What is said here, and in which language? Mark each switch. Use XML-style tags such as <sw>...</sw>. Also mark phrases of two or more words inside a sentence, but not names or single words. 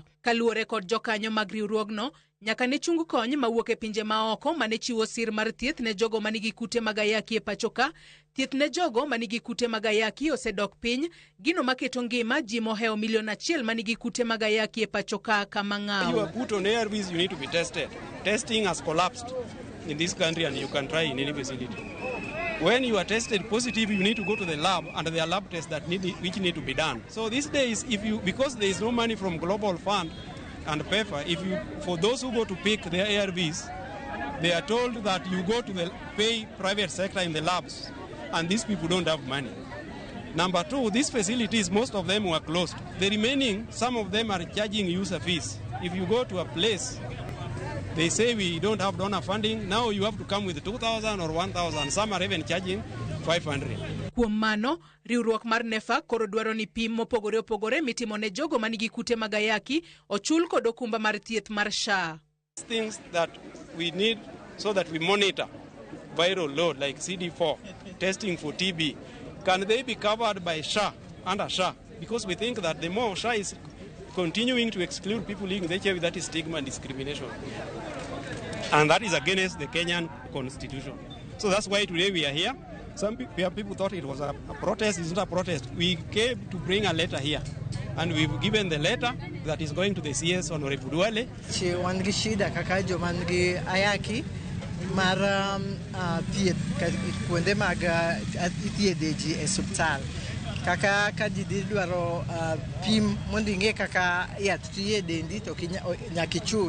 <luo>Kaluwore kod jokanyo mag riwruogno, nyaka ne chung kony mawuok e pinje maoko mane chiwo sir mar thieth ne jogo manigi kute mag ayaki e pachoka. Thieth ne jogo manigi kute mag ayaki osedok piny, gino maketo ngima ji moheo milion 1 manigi kute mag ayaki e pachoka kama ng'aw.</luo> <en>You are put on ARVs, you need to be tested. Testing has collapsed in this country and you can try in any facility. When you are tested positive, you need to go to the lab and there are lab tests which need to be done. So these days, because there is no money from Global Fund and PEFA, for those who go to pick their ARVs, they are told that you go to the pay private sector in the labs, and these people don't have money. Number two, these facilities, most of them were closed. The remaining, some of them are charging user fees. If you go to a place, they say we don't have donor funding, now you have to come with 2,000 or 1,000. Some are even charging 500.</en> <luo>Kuom mano, riwruok mar NEFAC koro dwaro ni pim mopogore opogore mitimo ne jogo manigi kute mag ayaki ochul kod okumba mar thieth mar SHA.</luo> <en>Things that we need so that we monitor viral load like CD4, testing for TB, can they be covered by SHA, under SHA? Because we think that the more SHA is continuing to exclude people living with HIV, that is stigma and discrimination. And that is against the Kenyan constitution. So that's why today we are here. Some people thought it was a protest. It's not a protest. We came to bring a letter here. And we've given the letter that is going to the CS on Riwruog.</en> <luo>Wangi shida kaka joma nigi ayaki mar thieth kuonde mag thiedhe ji e osiptal. Kaka ka ji dwaro pim mondo ing'e kaka yath tiyo e dendi to nyaka ichul.</luo>